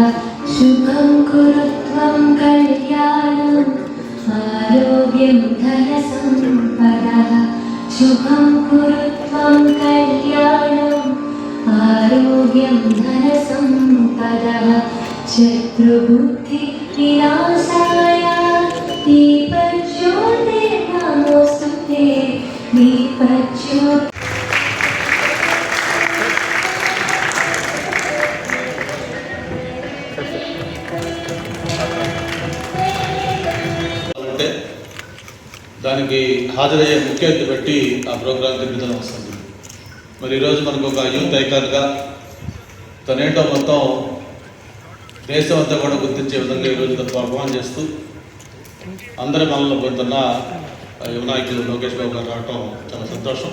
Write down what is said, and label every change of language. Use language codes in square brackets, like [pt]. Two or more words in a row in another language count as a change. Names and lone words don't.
[sa] शुभं कुरु त्वं कल्याणं आरोग्यं धनसम्पदः शुभं कुरु त्वं कल्याणं आरोग्यं धनसम्पदः शत्रुबुद्धि विनाशाय दीपज्योतिर्नमोस्तुते दीपज्योति [te] దానికి హాజరయ్యే ముఖ్య అతిథి బట్టి ఆ ప్రోగ్రాం తిరుగుతూనే వస్తుంది. మరి ఈరోజు మనకు ఒక యూత్ ఐకాన్గా తనేంటో మొత్తం దేశం అంతా కూడా గుర్తించే విధంగా ఈరోజు పర్ఫార్మ్ చేస్తూ అందరి మనలో పొందుతున్న యువనాయకులు లోకేష్ బాబు గారు రావటం చాలా సంతోషం.